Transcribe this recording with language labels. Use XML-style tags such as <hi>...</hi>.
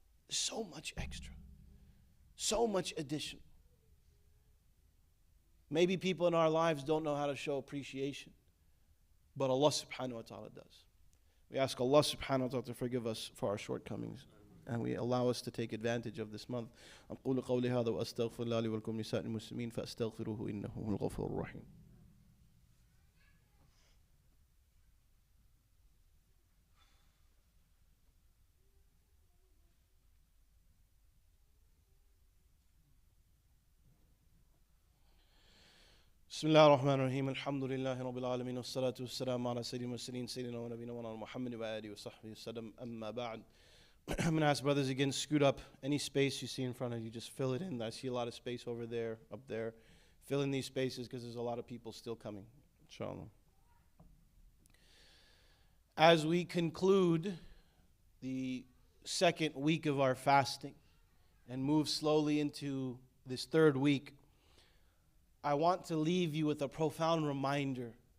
<en>So much extra, so much additional. Maybe people in our lives don't know how to show appreciation, but Allah subhanahu wa ta'ala does. We ask Allah subhanahu wa ta'ala to forgive us for our shortcomings, and we allow us to take advantage of this month.</en> <ar>أقول قولي هذا وأستغفر الله لي ولكم لسائر المسلمين فأستغفروه إنه هو الغفور الرحيم. بسم الله الرحمن الرحيم الحمد لله رب العالمين والصلاة والسلام على سيد المرسلين سيدنا ونبينا محمد وآله وصحبه وسلم أما بعد.</ar> <en>I'm going to ask brothers again, scoot up any space you see in front of you, just fill it in. I see a lot of space over there, up there. Fill in these spaces because there's a lot of people still coming, inshallah. As we conclude the second week of our fasting and move slowly into this third week, I want to leave you with a profound reminder</en>